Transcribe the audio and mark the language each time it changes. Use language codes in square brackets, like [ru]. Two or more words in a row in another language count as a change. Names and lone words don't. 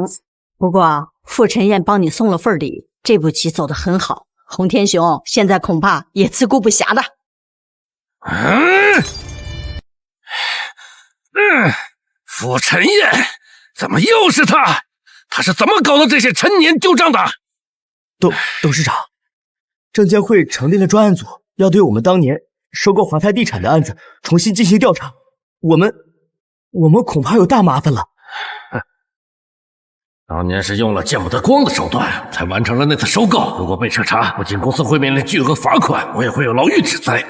[zh] 不過傅晨燕幫你送了份禮，這步棋走得很好，洪天雄現在恐怕也自顧不暇的。傅晨燕，怎麼又是他？他是怎麼搞的這些陳年舊賬的？董事長，證監會成立了專案組，要對我們當年收購華泰地產的案子重新進行調查。我們恐怕有大麻煩了。当年是用了見不得光的手段才完成了那次收購，如果被徹查，不僅公司會面臨巨額罰款，我也會有牢獄之災。